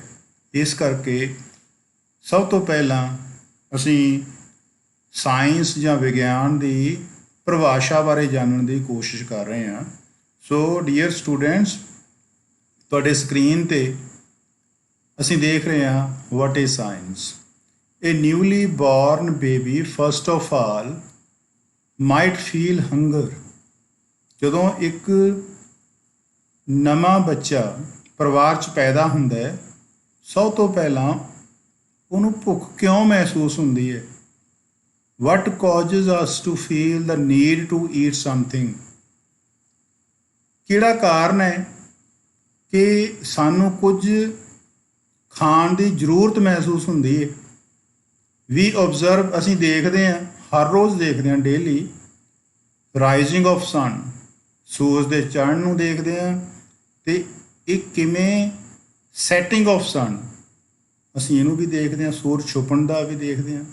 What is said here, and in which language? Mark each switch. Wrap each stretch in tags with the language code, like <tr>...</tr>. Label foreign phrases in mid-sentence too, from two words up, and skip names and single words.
<pa>ਇਸ ਕਰਕੇ ਸਭ ਤੋਂ ਪਹਿਲਾਂ ਅਸੀਂ ਸਾਇੰਸ ਜਾਂ ਵਿਗਿਆਨ ਦੀ ਪਰਿਭਾਸ਼ਾ ਬਾਰੇ ਜਾਣਨ ਦੀ ਕੋਸ਼ਿਸ਼ ਕਰ ਰਹੇ ਹਾਂ। ਸੋ</pa> <en>dear students,</en> <pa>ਤੁਹਾਡੇ ਸਕਰੀਨ 'ਤੇ ਅਸੀਂ ਦੇਖ ਰਹੇ ਹਾਂ</pa> <en>what is science. A newly born baby first of all might feel hunger।</en> <pa>ਜਦੋਂ ਇੱਕ ਨਵਾਂ ਬੱਚਾ ਪਰਿਵਾਰ 'ਚ ਪੈਦਾ ਹੁੰਦਾ ਹੈ, ਸਭ ਤੋਂ ਪਹਿਲਾਂ ਉਹਨੂੰ ਭੁੱਖ ਕਿਉਂ ਮਹਿਸੂਸ ਹੁੰਦੀ ਹੈ?</pa> <en>What causes us to feel the need to eat something?</en> <pa>ਕਿਹੜਾ ਕਾਰਨ ਹੈ ਕਿ ਸਾਨੂੰ ਕੁਝ ਖਾਣ ਦੀ ਜ਼ਰੂਰਤ ਮਹਿਸੂਸ ਹੁੰਦੀ ਹੈ?</pa> <en>we observe,</en> <pa>ਅਸੀਂ ਦੇਖਦੇ ਹਾਂ, ਹਰ ਰੋਜ਼ ਦੇਖਦੇ ਹਾਂ,</pa> <en>daily rising of sun,</en> <pa>ਸੂਰਜ ਦੇ ਚੜ੍ਹਨ ਨੂੰ ਦੇਖਦੇ ਹਾਂ, ਅਤੇ ਇਹ ਕਿਵੇਂ</pa> <en>setting of sun,</en> <pa>ਅਸੀਂ ਇਹਨੂੰ ਵੀ ਦੇਖਦੇ ਹਾਂ, ਸੂਰਜ ਛੁਪਣ ਦਾ ਵੀ ਦੇਖਦੇ ਹਾਂ।</pa>